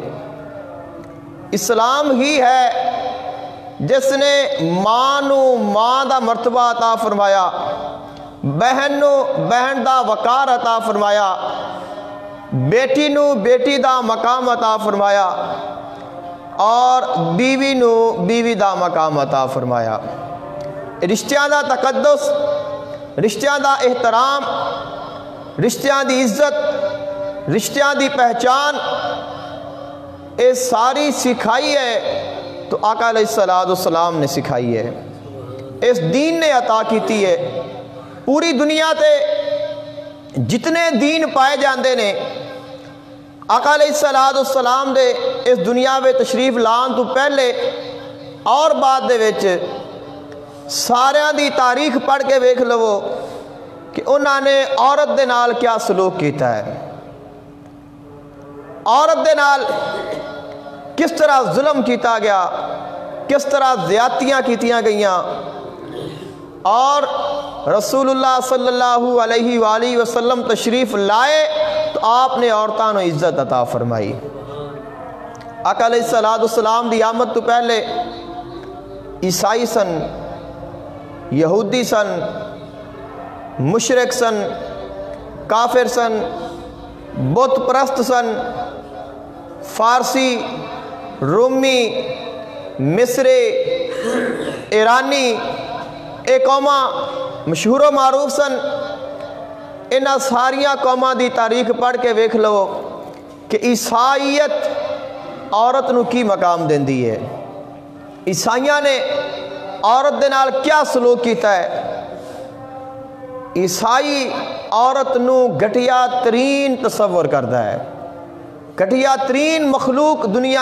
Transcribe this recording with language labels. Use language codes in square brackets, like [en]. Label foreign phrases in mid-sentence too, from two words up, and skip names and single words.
[pa] اسلام ہی ہے جس نے ماں نو ماں دا مرتبہ عطا فرمایا، بہن نو بہن دا وقار عطا فرمایا، بیٹی نو بیٹی دا مقام عطا فرمایا، اور بیوی نو بیوی دا مقام عطا فرمایا۔ رشتیاں دا تقدس، رشتیاں دا احترام، رشتیاں دی عزت، رشتیاں دی پہچان، اے ساری سکھائی ہے تو آقا علیہ السلام نے سکھائی ہے، اس دین نے عطا کیتی ہے۔ پوری دنیا تے جتنے دین پائے جاندے نے آقا علیہ السلام دے اس دنیا میں تشریف لان تو پہلے اور بعد دے وچ ساریاں دی تاریخ پڑھ کے ویکھ لو کہ انہاں نے عورت دے نال کیا سلوک کیتا ہے، عورت دے نال کس طرح ظلم کیتا گیا، کس طرح زیادتیاں کیتیاں گئیاں، [ur] اور رسول اللہ صلی اللہ علیہ وآلہ وسلم تشریف لائے تو آپ نے عورتوں کو عزت عطا فرمائی۔ [pa] آقا علیہ السلام دی آمد تو پہلے عیسائی سن، یہودی سن، مشرک سن، کافر سن، بت پرست سن، فارسی، رومی، مصری، ایرانی، اے قوماں مشہور و معروف سن۔ انہاں ساریاں قوماں دی تاریخ پڑھ کے ویکھ لو کہ عیسائیت عورت نو کی مقام دیندی ہے، عیسائیاں نے عورت دے نال کیا سلوک کیتا ہے۔ [ur] عیسائی عورت نو گھٹیا ترین تصور کرتا ہے، گھٹیا ترین مخلوق دنیا